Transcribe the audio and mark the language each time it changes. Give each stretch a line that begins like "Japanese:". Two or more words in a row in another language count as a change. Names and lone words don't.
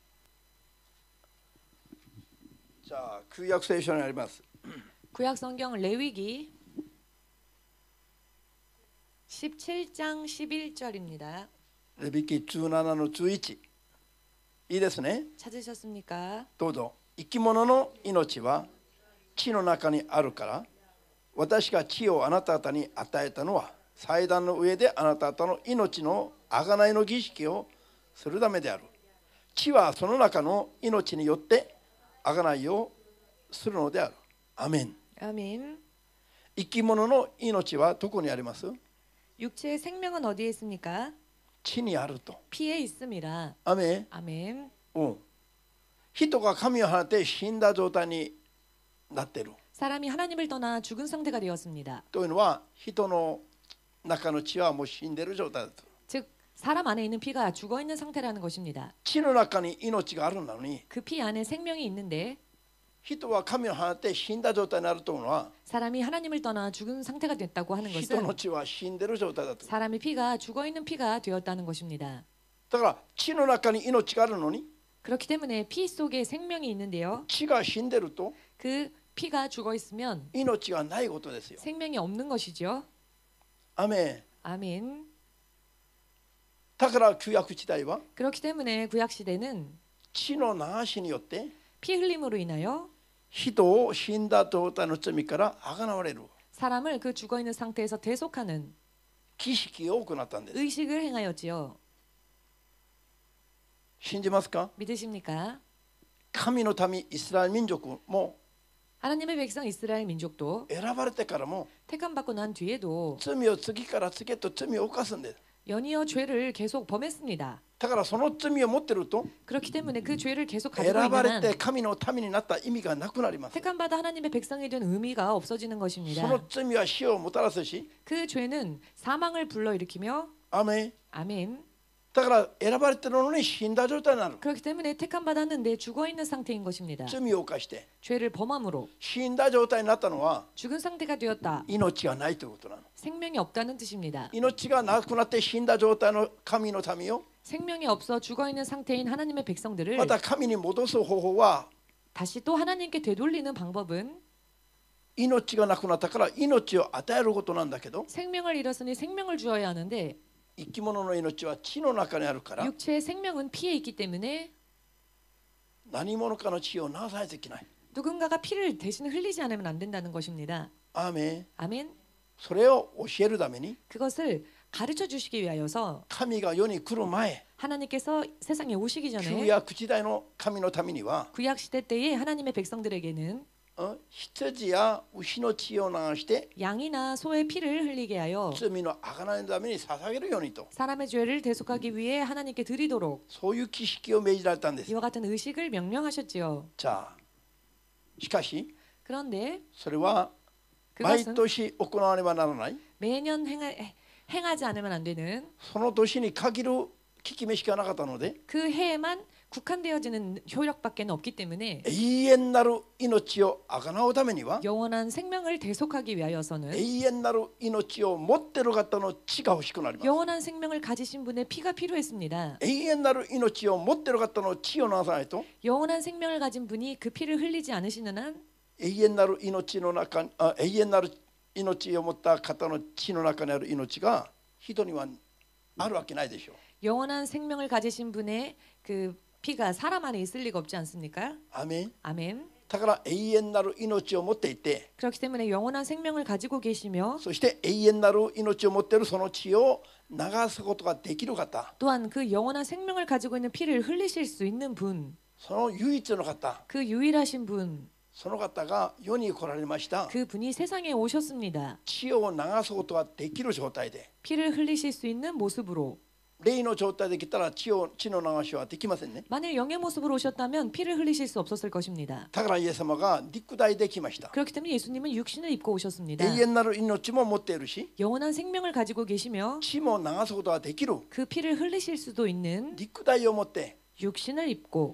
Japanese: じゃあ旧約聖書にあります。
Korean: 구약 성경 레위기 17장 11절입니다.
Japanese: レビ記17の11。いいですね。
Korean: 찾으셨습니까?
Japanese: どうぞ。生き物の命は地の中にあるから、私が地をあなた方に与えたのは、祭壇の上であなた方の命の贖いの儀式をするためである。地はその中の命によって贖いをするのである。アメン。
Korean: 아멘.
Japanese: 生き物の命はどこにあります？
Korean: 육체의 생명은 어디에 있습니까?
Japanese: 地にあると。
Korean: 피에 있습니다.
Japanese: アメン。
Korean: 아멘.
Japanese: 人が神を離れて死んだ状態になっている。
Korean: 사람이 하나님을 떠나 죽은 상태가 되었습니다.
Japanese: というのは人の中の血はもう死んでいる状態だと。
Korean: 즉 사람 안에 있는 피가 죽어 있는 상태라는 것입니다.
Japanese: 血の中に命があるのに
Korean: 그 피 안에 생명이 있는데
Japanese: 人は神を離れて死んだ状態になるというのは
Korean: 사람이 하나님을 떠나 죽은 상태가 됐다고 하는
Japanese: 人の
Korean: 것은
Japanese: 血は死んでいる状態だと。
Korean: 사람의 피가 죽어 있는 피가 되었다는 것입니다.
Japanese: だから血の中に命があるのに
Korean: 그렇기 때문에 피 속에 생명이 있는데요.
Japanese: 血が死んでいると
Korean: 그 피가 죽어 있으면
Japanese: 命がないことですよ。
Korean: 생명이 없는 것이죠.
Japanese: アメン。
Korean: 아멘.
Japanese: だから旧約時代は
Korean: 그렇기 때문에 구약 시대는
Japanese: 血の流しによって
Korean: 피 흘림으로 인하여
Japanese: 人を死んだ状態の罪から贖われる
Korean: 사람을 그 죽어 있는 상태에서 대속하는
Japanese: 儀式を行ったんです。
Korean: 의식을 행하였지요.
Japanese: 信じますか？
Korean: 믿으십니까?
Japanese: 神の民イスラエル民族も
Korean: 하나님의 백성 이스라엘 민족도
Japanese: 選ばれてからも
Korean: 택함받고 난 뒤에도
Japanese: 罪を次から次へと罪を犯すんです。
Korean: 연이어 죄를 계속 범했습니다.
Japanese: だからその罪を持っていると
Korean: 그렇기 때문에 그 죄를 계속 가지고
Japanese: 選ば
Korean: 있는
Japanese: れ
Korean: 한
Japanese: て神の民になった意味がなくなります。
Korean: 택함받아 하나님의 백성이 된 의미가 없어지는
Japanese: そ
Korean: 것입니다.
Japanese: の罪は死をもたらすし、
Korean: 그 죄는 사망을 불러일으키며
Japanese: アメン。
Korean: 아멘.
Japanese: だから選ばれているのに死んだ状態になる。
Korean: 그렇기 때문에 택함받았는데 죽어 있는 상태인 것입니다.
Japanese: 罪を犯して
Korean: 죄를 범함으로
Japanese: 死んだ状態になったのは
Korean: 죽은 상태가 되었다.
Japanese: 命がないということなの。
Korean: 생명이 없다는 뜻입니다.
Japanese: 命がなくなって死んだ状態の神の民を
Korean: 생명이 없어 죽어 있는 상태인 하나님의
Japanese: ま
Korean: 백성들을
Japanese: た神に戻す方法は
Korean: 다시 또 하나님께 되돌리는 방법은
Japanese: 命がなくなったから命を与えることなんだけど、
Korean: 생명을 잃었으니 생명을 주어야 하는데
Japanese: 生き物の命は血の中にあるから
Korean: 육체의 생명은 피에 있기 때문에
Japanese: 何者かの血を流さないといけない。
Korean: 누군가가 피를 대신 흘리지 않으면 안 된다는 것입니다.
Japanese: アーメン。
Korean: 아멘.
Japanese: それを教えるために
Korean: 그것을 가르쳐 주시기 위하여서
Japanese: 神が世に来る前、
Korean: 하나님께서 세상에 오시기
Japanese: 旧
Korean: 전에
Japanese: 約時代の神の民には
Korean: 구약 시대 때의 하나님의 백성들에게는
Japanese: 羊や牛の血を流して
Korean: 양이나 소의 피를 흘리게 하여
Japanese: 罪の贖いのために捧げるようにと、
Korean: 사람의 죄를 대속하기 위해 하나님께 드리도록
Japanese: そういう儀式を命じられたんです。
Korean: 이와 같은 의식을 명령하셨지요.
Japanese: じゃあしかし
Korean: 그런데
Japanese: それは毎
Korean: 그것은
Japanese: 年行わねばならない、
Korean: 매년 행하지 않으면 안 되는
Japanese: その年に限る効き目しかなかったので
Korean: 그 해에만 국한되어지는 효력밖에는 없기 때문에
Japanese: 永遠なる命を贖うためには
Korean: 영원한 생명을 대속하기 위하여서는
Japanese: 永遠なる命を持っている方の血が欲しくなります。
Korean: 영원한 생명을 가지신 분의 피가 필요했습니다.
Japanese: 永遠なる命を持っている方の血を流さないと
Korean: 영원한 생명을 가진 분이 그 피를 흘리지 않으시는 한
Japanese: 永遠なる命の中永遠なる命を持った方の血の中にある命が人にはあるわけないでしょう。
Korean: 영원한 생명을 가지신 분의 그 피가 사람 안에 있을 리가 없지 않습니까?
Japanese: アメン。
Korean: 아멘.
Japanese: だから永遠なる命を持っていて
Korean: 그렇기 때문에 영원한 생명을 가지고 계시며
Japanese: そして永遠なる命を持っているその血を流すことができる方
Korean: 또한 그 영원한 생명을 가지고 있는 피를 흘리실 수 있는 분,
Japanese: その唯一の方
Korean: 그 유일하신 분,
Japanese: その方が世に来られました。
Korean: 그 분이 세상에 오셨습니다.
Japanese: 血を流すことができる状態で
Korean: 피를 흘리실 수 있는 모습으로.
Japanese: 霊の状態で来たら血の流しはできませんね。
Korean: 만일 영의 모습으로 오셨다면 피를 흘리실 수 없었을 것입니다.
Japanese: だからイエス様が肉体で来ました。
Korean: 그렇기 때문에 예수님은 육신을 입고 오셨습니다.
Japanese: 永遠なる命も持っているし
Korean: 영원한 생명을 가지고 계시며
Japanese: 血も流すことができる
Korean: 그 피를 흘리실 수도 있는
Japanese: 肉体を持って
Korean: 육신을 입고